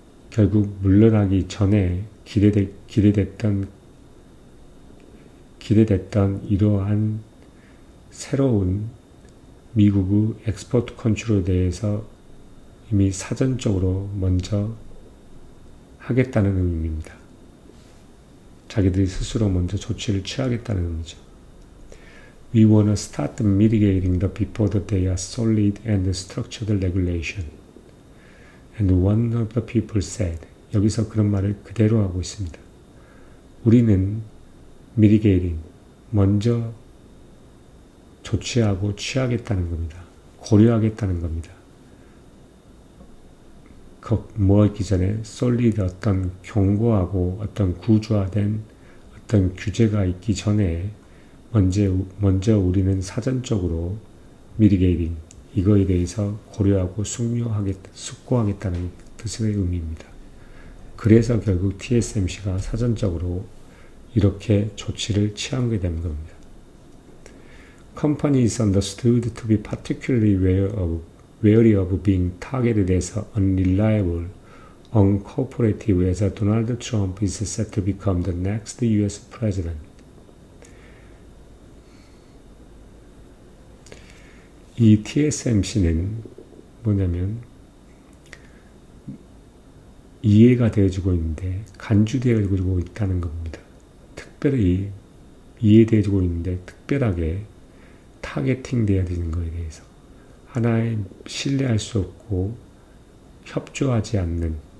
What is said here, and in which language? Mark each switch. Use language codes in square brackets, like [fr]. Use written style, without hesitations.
[ko] 결국 물러나기 전에 기대됐던 이러한 새로운 미국의 엑스포트 컨트롤에 대해서 이미 사전적으로 먼저 하겠다는 의미입니다. 자기들이 스스로 먼저 조치를 취하겠다는 의미죠. [en] We want to start mitigating before they are solid and structured regulation. And one of the people said, [ko] 여기서 그런 말을 그대로 하고 있습니다. 우리는 mitigating, 먼저 조치하고 취하겠다는 겁니다. 고려하겠다는 겁니다. 뭐 있기 전에 solid, 어떤 견고하고 어떤 구조화된 어떤 규제가 있기 전에 먼저 우리는 사전적으로 mitigating, 이거에 대해서 고려하고 숙고하겠다는 뜻의 의미입니다. 그래서 결국 TSMC가 사전적으로 이렇게 조치를 취하게 되는 겁니다. [en] Company is understood to be particularly wary of being targeted as unreliable, uncooperative as Donald Trump is set to become the next US president. [ko] 이 TSMC는 뭐냐면 이해가 되어지고 있는데 간주되어지고 있다는 겁니다. 특별히 이해되어지고 있는데 특별하게 타겟팅 되어야 되는 것에 대해서 하나의 신뢰할 수 없고 협조하지 않는